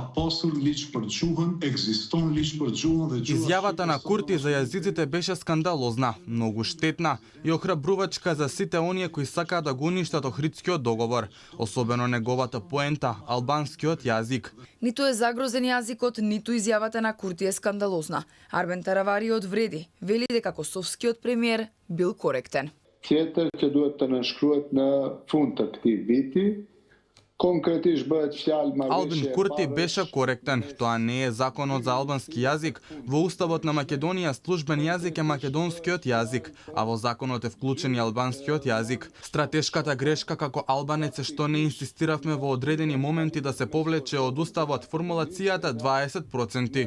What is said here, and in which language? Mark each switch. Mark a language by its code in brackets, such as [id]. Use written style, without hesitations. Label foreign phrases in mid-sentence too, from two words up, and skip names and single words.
[mk] Изјавата на Курти за јазиците беше скандалозна, многу штетна и охрабрувачка за сите оние кои сакаат да го уништат Охридскиот договор, особено неговата поента албанскиот јазик. Ниту е загрозен јазикот, ниту изјавата на Курти е скандалозна. Арбен Таравари одвреди, вели дека косовскиот премиер бил коректен. [sq] Tjetër që duhet të nënshkruhet në fund të këtij viti. Konkretisht bëhet fjalë marrëveshje. [mk] Албин Курти беше коректен. Тоа не е законот за албански јазик. Во уставот на Македонија службен јазик е македонскиот јазик, а во законот е вклучен и албанскиот јазик. Стратешката грешка како албанец е што не инсистиравме во одредени моменти да се повлече од уставот формулацијата 20%.